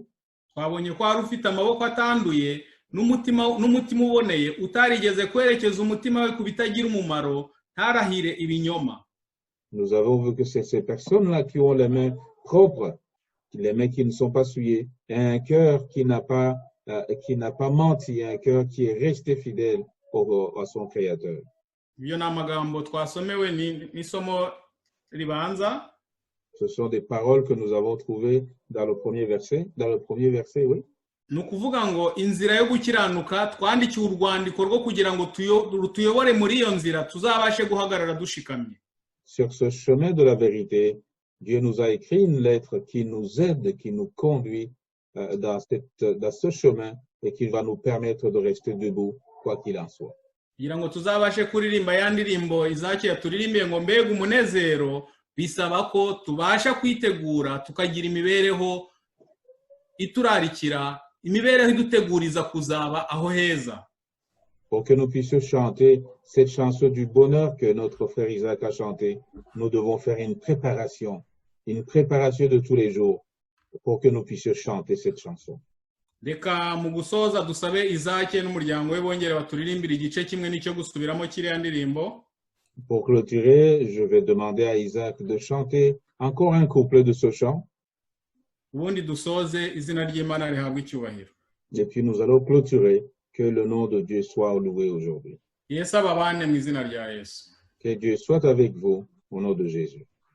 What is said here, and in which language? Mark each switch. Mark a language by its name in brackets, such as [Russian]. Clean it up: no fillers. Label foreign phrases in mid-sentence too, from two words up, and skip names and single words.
[Kinyarwanda] twabonye ko hari ufite amaboko atanduye n'umutima uboneye utarigeze kwerekeza umutima we ku bitagira umumaro, ntarahire ibinyoma. [French] Nous avons vu que c'est ces personnes-là qui ont les mains propres, les mains qui ne sont pas souillées, et un cœur qui n'a pas menti, un cœur qui est resté fidèle à son Créateur. [Kinyarwanda] Ibyo ni amagambo twasomewe n'isomo ribanza. [French] Ce sont des paroles que nous avons trouvées dans le premier verset. Dans le premier verset, oui. [Kinyarwanda] Ni ukuvuga ngo inzira yo gukiranuka twandikiye urwandiko rwo kugira ngo tuyobore muri iyo nzira tuzabashe guhagarara dushikamye. [French] Sur ce chemin de la vérité, Dieu nous a écrit une lettre qui nous aide, qui nous conduit dans ce chemin et qui va nous permettre de rester debout, quoi qu'il en soit. [Kinyarwanda] Kugira ngo tuzabashe kuririmba ya ndirimbo Izaki yaturirimbiye ngo mbega umunezero, bisaba ko tubasha kwitegura tukagira imibereho iturarikira, imibereho iduteguriza kuzaba aho heza. [French] Pour que nous puissions chanter cette chanson du bonheur que notre frère Isaac a chanté, nous devons faire une préparation de tous les jours pour que nous puissions chanter cette chanson. [Kinyarwanda] Reka mu gusoza dusabe Izaki n'umuryango we bongere baturirimbira igice kimwe n'icyo gusubiramo kiriya ndirimbo. [French] Pour clôturer, je vais demander à Isaac de chanter encore un couplet de ce chant. [Kinyarwanda] Ubundi dusoze, izina ry'Imana rihabwe icyubahiro. [French] Et puis nous allons clôturer. Que le nom de Dieu soit loué aujourd'hui. [Kinyarwanda] Yesu ababane mu izina rya Yesu. [French] Que Dieu soit avec vous au nom de Jésus.